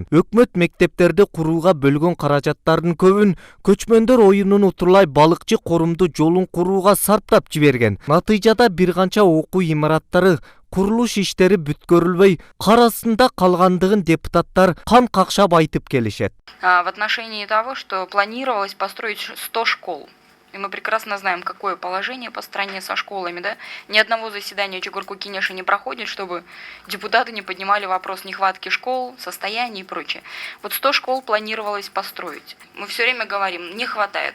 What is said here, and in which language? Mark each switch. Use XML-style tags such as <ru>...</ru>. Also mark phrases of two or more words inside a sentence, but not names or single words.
<ky>Өкмөт мектептерди курууга бөлгөн каражаттардын көбүн көчмөндөр оюнун утурлай балыкчы корумду жолун курууга сарптап жиберген. Натыйжада бир канча окуу имараттары курулуш иштери бүткөрүлбөй кар астында калгандыгын депутаттар кан какшап айтып келишет.</ky> <ru>В отношении того, что планировалось построить 100 школ. И мы прекрасно знаем, какое положение по стране со школами, да? Ни одного заседания Чугурку Кенеша не проходит, чтобы депутаты не поднимали вопрос нехватки школ, состояния и прочее. Вот 100 школ планировалось построить. Мы все время говорим, не хватает.</ru>